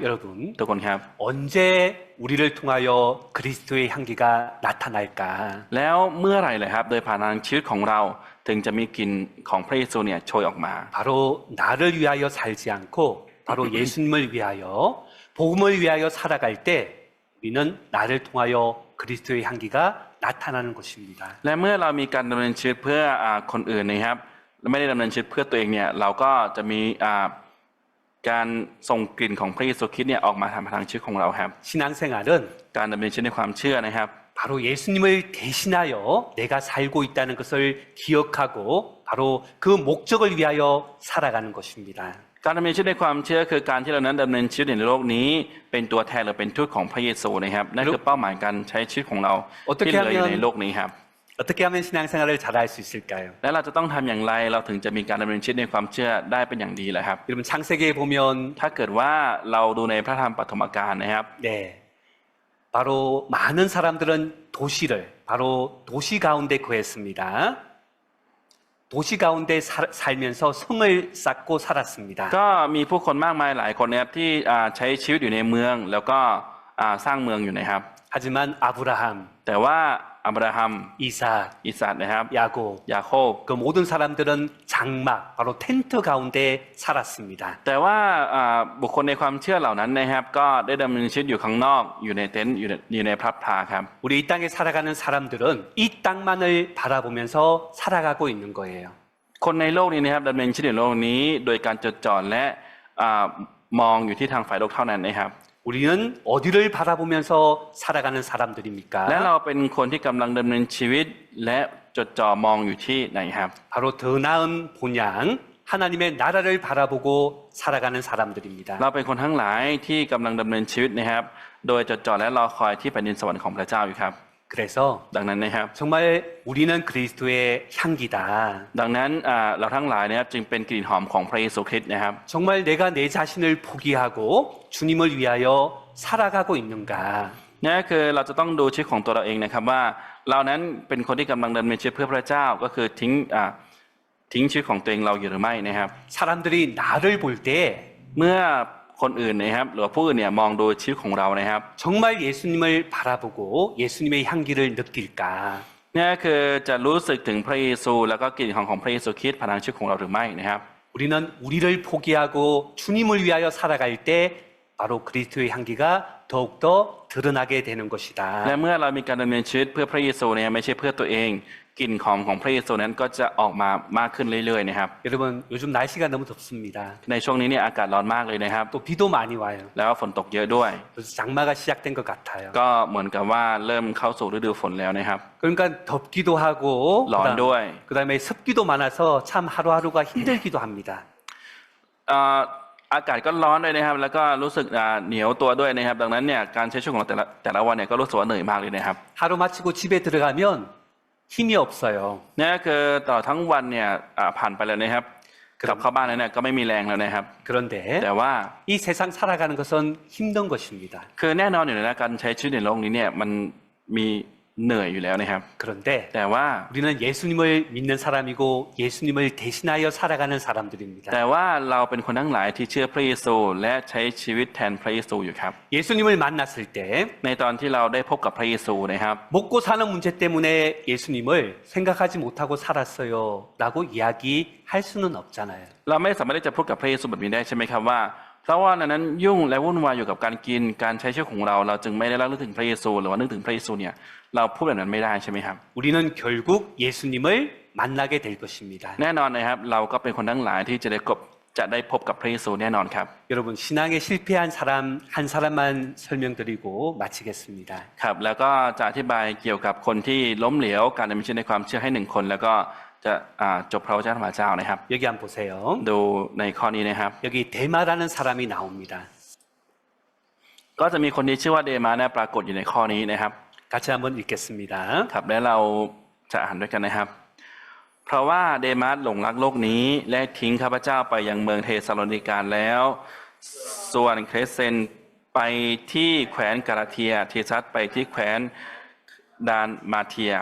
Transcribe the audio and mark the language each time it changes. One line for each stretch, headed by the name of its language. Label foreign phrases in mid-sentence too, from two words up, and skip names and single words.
Korean: 여러분
Thai: ทุกคนครับ
Korean: 언제 우리를 통하여 그리스도의 향기가 나타날까?
Thai: แล้วเมื่อไหร่เลยครับโดยผ่านทางชีวิตของเราถึงจะมีกลิ่นของพระเยซูเนี่ยโชยออกมา
Korean: 바로 나를 위하여 살지 않고 바로 예수님을 위하여 복음을 위하여 살아갈 때 우리는 나를 통하여 그리스도의 향기가 나타나는 것입니다.
Thai: และเมื่อเรามีการดำเนินชีวิตเพื่อคนอื่นนะครับและไม่ได้ดำเนินชีวิตเพื่อตัวเองเนี่ยเราก็จะมีการส่งกลิ่นของพระเยซูคริสต์เนี่ยออกมาทางชีวิตของเราครับ
Korean: 신앙생활은
Thai: การดำเนินชีวิตในความเชื่อนะครับ
Korean: 바로 예수님을 대신하여 내가 살고 있다는 것을 기억하고 바로 그 목적을 위하여 살아가는 것입니다.
Thai: การดำเนินชีวิตในความเชื่อคือการที่เรานั้นดำเนินชีวิตในโลกนี้เป็นตัวแทนหรือเป็นทูตของพระเยซูนะครับนั่นคือเป้าหมายการใช้ชีวิตของเราที่เหลืออยู่ในโลกนี้ครับ
Korean: 어떻게 하면 신앙생활을 잘할 수 있을까요?
Thai: และเราจะต้องทำอย่างไรเราถึงจะมีการดำเนินชีวิตในความเชื่อได้เป็นอย่างดีแหละครับ
Korean: 여러분 창세기에 보면
Thai: ถ้าเกิดว่าเราดูในพระธรรมปฐมกาลนะครับ
Korean: 네, 바로 많은 사람들은 도시를 바로 도시 가운데 구했습니다. 도시 가운데 살면서 성을 쌓고 살았습니다.
Thai: ก็มีผู้คนมากมายหลายคนนะครับที่ใช้ชีวิตอยู่ในเมืองแล้วก็สร้างเมืองอยู่นะครับ
Korean: 하지만 아브라함,
Thai: แต่ว่าอับราฮัม
Korean: 이삭,
Thai: อิสานะครับ
Korean: 야곱,
Thai: ยาโคบ
Korean: 그 모든 사람들은 장막, 바로 텐트 가운데 살았습니다.
Thai: แต่ว่าบุคคลในความเชื่อเหล่านั้นนะครับก็ได้ดำเนินชีวิตอยู่ข้างนอกอยู่ในเต็นท์อยู่ในพระพลาครับ
Korean: 우리 이 땅에 살아가는 사람들은 이 땅만을 바라보면서 살아가고 있는 거예요.
Thai: คนในโลกนี้นะครับดำเนินชีวิตในโลกนี้โดยการจดจ่อและมองอยู่ที่ทางฝ่ายโลกเท่านั้นนะครับ
Korean: 우리는 어디를 바라보면서 살아가는 사람들입니까?
Thai: และเราเป็นคนที่กำลังดำเนินชีวิตและจดจ่อมองอยู่ที่ไหนครับ
Korean: 바로 더 나은 본향 하나님의 나라를 바라보고 살아가는 사람들입니다.
Thai: เราเป็นคนทั้งหลายที่กำลังดำเนินชีวิตนะครับ โดยจดจ่อและรอคอยที่แผ่นดินสวรรค์ของพระเจ้าอยู่ครับ
Korean: 그래서
Thai: ดังนั้นนะครับ
Korean: 정말 우리는 그리스도의 향기다.
Thai: ดังนั้นเราทั้งหลายนะครับจึงเป็นกลิ่นหอมของพระเยซูคริสต์นะครับ
Korean: 정말 내가 내 자신을 포기하고 주님을 위하여 살아가고 있는가?
Thai: นี่คือเราจะต้องดูชีวิตของตัวเราเองนะครับว่าเรานั้นเป็นคนที่กำลังดำเนินชีวิตเพื่อพระเจ้าก็คือทิ้งชีวิตของตัวเองเราอยู่หรือไม่นะครับ
Korean: 사람들이 나를 볼 때
Thai: เมื่อคนอื่นนะครับหรือว่าผู้อื่นเนี่ยมองดูชีวิตของเรานะครับ
Korean: 정말 예수님을 바라보고 예수님의 향기를 느낄까?
Thai: นี่คือจะรู้สึกถึงพระเยซูแล้วก็กลิ่นของพระเยซูคริสต์ผ่านทางชีวิตของเราหรือไม่นะครับ
Korean: 우리는 우리를 포기하고 주님을 위하여 살아갈 때 바로 그리스도의 향기가 더욱더 드러나게 되는 것이다.
Thai: และเมื่อเรามีการดำเนินชีวิตเพื่อพระเยซูเนี่ยไม่ใช่เพื่อตัวเองกลิ่นของพระเยซูนั้นก็จะออกมามากขึ้นเรื่อยๆนะครับ
Korean: 여러분 요즘 날씨가 너무 덥습니다.
Thai: ในช่วงนี้เนี่ยอากาศร้อนมากเลยนะครับ
Korean: 또 비도 많이 와요.
Thai: แล้วฝนตกเยอะด้วย
Korean: 그래서 장마가 시작된 것 같아요.
Thai: ก็เหมือนกับว่าเริ่มเข้าสู่ฤดูฝนแล้วนะครับ
Korean: 그러니까 덥기도 하고
Thai: ร้อนด้วย
Korean: 그다음에 습기도 많아서 참 하루하루가 힘들기도 합니다.
Thai: อากาศก็ร้อนด้วยนะครับ แล้วก็รู้สึกเหนียวตัวด้วยนะครับ ดังนั้นเนี่ยการใช้ชีวิตของเราแต่ละวันเนี่ยก็รู้สึกว่าเหนื่อยมากเลยนะครับ
Korean: 하루 마치고 집에 들어가면 힘이 없어요.
Thai: นี่คือตลอดทั้งวันเนี่ยผ่านไปแล้วนะครับกลับเข้าบ้านแล้วเนี่ยก็ไม่มีแรงแล้วนะครับ
Korean: 그런데
Thai: แต่ว่า
Korean: 이 세상 살아가는 것은 힘든 것입니다.
Thai: คือแน่นอนอยู่แล้วนะการใช้ชีวิตในโลกนี้เนี่ยมันมีเหนื่อยอยู่แล้วนะครับ
Korean: 그런데
Thai: แต่ว่า
Korean: 우리는 예수님을 믿는 사람이고 예수님을 대신하여 살아가는 사람들입니다.
Thai: แต่ว่าเราเป็นคนทั้งหลายที่เชื่อพระเยซูและใช้ชีวิตแทนพระเยซูอยู่ครับ
Korean: 예수님을 만났을 때
Thai: ในตอนที่เราได้พบกับพระเยซูนะครับ
Korean: 먹고 사는 문제 때문에 예수님을 생각하지 못하고 살았어요 라고 이야기할 수는 없잖아요.
Thai: เราไม่สามารถที่จะพูดกับพระเยซูแบบนี้ได้ใช่ไหมครับว่าเพราะว่านั้นยุ่งและวุ่นวายอยู่กับการกินการใช้ชีวิตของเราจึงไม่ได้ระลึกถึงพระเยซูหรือว่านึกถึงพระเยซูเนี่ยเราพูดแบบนั้นไม่ได้ใช่ไหมครับ
Korean: 우리는 결국 예수님을 만나게 될 것입니다.
Thai: แน่นอนนะครับเราก็เป็นคนทั้งหลายที่จะได้พบกับพระเยซูแน่นอนครับ
Korean: 여러분 신앙에 실패한 사람 한 사람만 설명드리고 마치겠습니다.
Thai: ครับแล้วก็จะอธิบายเกี่ยวกับคนที่ล้มเหลวการดำเนินชีวิตในความเชื่อให้หนึ่งคนแล้วก็จะจบพระวจนะธรรมเจ้านะครับ
Korean: 여기 한번 보세요.
Thai: ดูในข้อนี้นะครับ
Korean: 여기 데마라는 사람이 나옵니다.
Thai: ก็จะมีคนที่ชื่อว่าเดมาเนี่ยปรากฏอยู่ในข้อนี้นะครับ
Korean: 같이 한번 읽겠습니다.
Thai: ครับและเราจะอ่านด้วยกันนะครับ เพราะว่าเดมาสหลงรักโลกนี้และทิ้งข้าพเจ้าไปยังเมืองเทสาโลนิกาแล้ว ส่วนเครเซนไปที่แขวนกาลาเทียเทซัสไปที่แขวนดานมาเทีย